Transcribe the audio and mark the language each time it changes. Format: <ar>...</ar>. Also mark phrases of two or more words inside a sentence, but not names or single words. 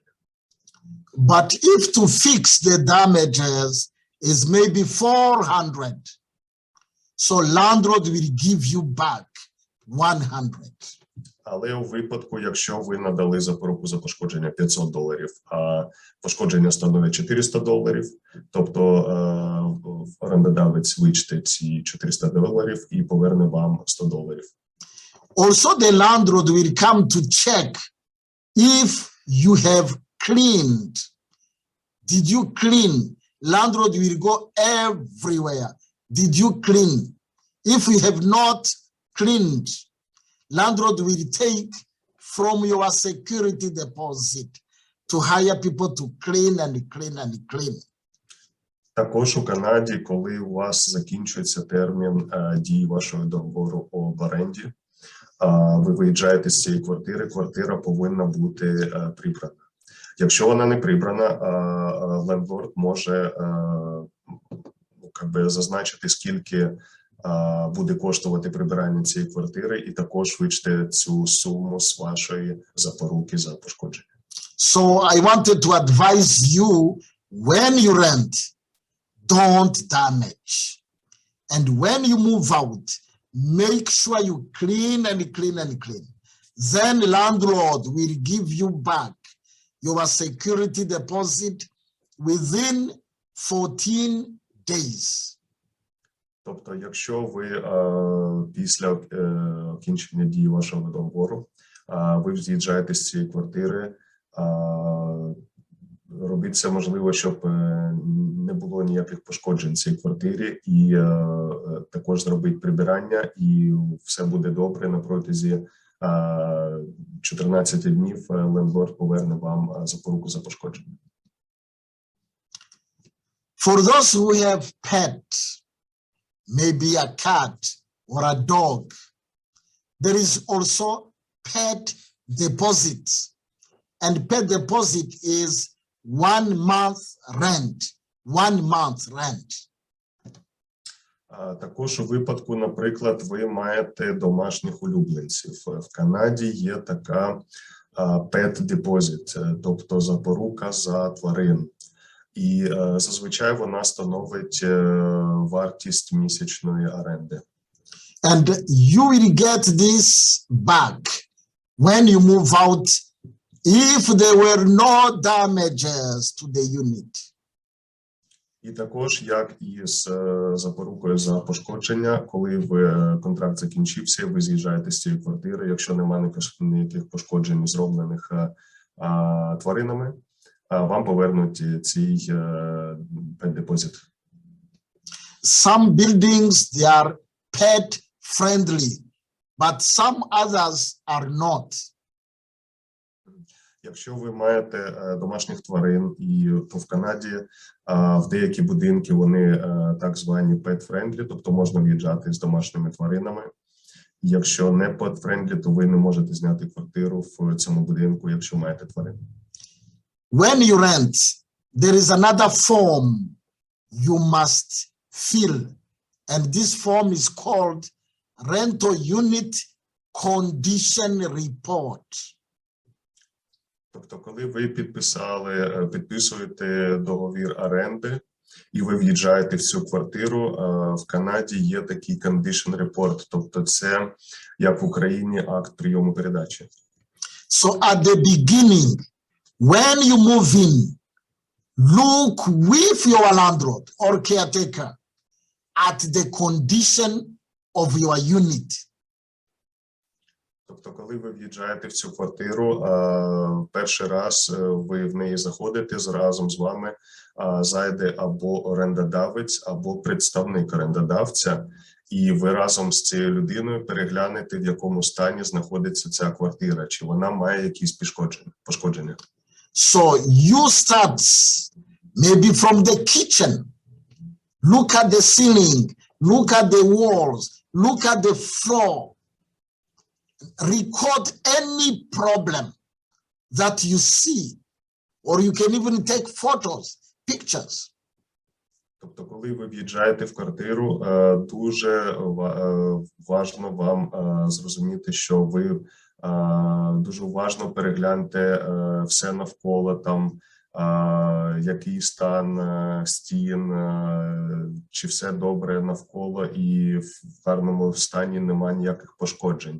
<en>But if to fix the damages is maybe 400, so landlord will give you back 100.</en> <uk>Але у випадку, якщо ви надали запоруку за пошкодження $500, а пошкодження становить $400, тобто орендодавець вичте ці $400 і поверне вам $100.</uk> <en>Also, the landlord will come to check if you have cleaned. Did you clean? Landlord will go everywhere. Did you clean? If you have not cleaned, landlord will take from your security deposit to hire people to clean and clean and clean.</en> <uk>Також у Канаді, коли у вас закінчується термін дії вашого договору об оренді, ви виїжджаєте з цієї квартири, квартира повинна бути прибрана. Якщо вона не прибрана, лендлорд може зазначити, скільки буде коштувати прибирання цієї квартири, і також вичте цю суму з вашої запоруки за пошкодження.</uk> <en>So I wanted to advise you, when you rent, don't damage. And when you move out, make sure you clean and clean and clean. Then landlord will give you back your security deposit within 14 days.</en> <uk>Тобто, якщо ви після окінчення дії вашого договору, ви з'їжджаєте з цієї квартири, робіть все можливо, щоб не було ніяких пошкоджень в цій квартирі, і також зробіть прибирання, і все буде добре. На протязі 14 днів лендлорд поверне вам запоруку за пошкодження.</uk> <en>For those who have pets, maybe a cat or a dog, there is also pet deposit. And pet deposit is 1 month rent. 1 month rent.</en> <uk>Також у випадку, наприклад, ви маєте домашніх улюбленців. В Канаді є така</uk> <en>pet deposit,</en> <uk>тобто запорука за тварин. І зазвичай вона становить вартість місячної оренди.</uk> <en>And you will get this back when you move out if there were no damages to the unit.</en> <uk>І також, як і з запорукою за пошкодження, коли контракт закінчився, ви з'їжджаєте з цієї квартири, якщо немає ніяких пошкоджень, зроблених тваринами, вам повернуть цей</uk> <en>pet deposit. Some buildings, they are pet friendly, but some others are not.</en> <uk>Якщо ви маєте домашніх тварин, і то в Канаді в деякі будинки вони так звані</uk> <en>pet-friendly,</en> <uk>тобто можна в'їжджати з домашніми тваринами. Якщо не</uk> <en>pet-friendly,</en> <uk>то ви не можете зняти квартиру в цьому будинку, якщо маєте тварин.</uk> <en>When you rent, there is another form you must fill, and this form is called rental unit condition report.</en> <uk>Тобто, коли ви підписуєте договір оренди і ви в'їжджаєте в цю квартиру, в Канаді є такий</uk> <en>condition report,</en> <uk>тобто це, як в Україні, акт прийому передачі.</uk> <en>So at the beginning, when you move in, look with your landlord or caretaker at the condition of your unit.</en> <uk>Тобто, коли ви в'їжджаєте в цю квартиру, перший раз ви в неї заходите, разом з вами зайде або орендодавець, або представник орендодавця, і ви разом з цією людиною переглянете, в якому стані знаходиться ця квартира, чи вона має якісь пошкодження.</uk> <en>So you start maybe from the kitchen. Look at the ceiling, look at the walls, look at the floor. Record any problem that you see, or you can even take photos, pictures.</en> <uk>Тобто, коли ви в'їжджаєте в квартиру, дуже важливо вам зрозуміти, що ви дуже уважно перегляньте все навколо, там, який стан стін, чи все добре навколо і в гарному стані немає ніяких пошкоджень.</uk>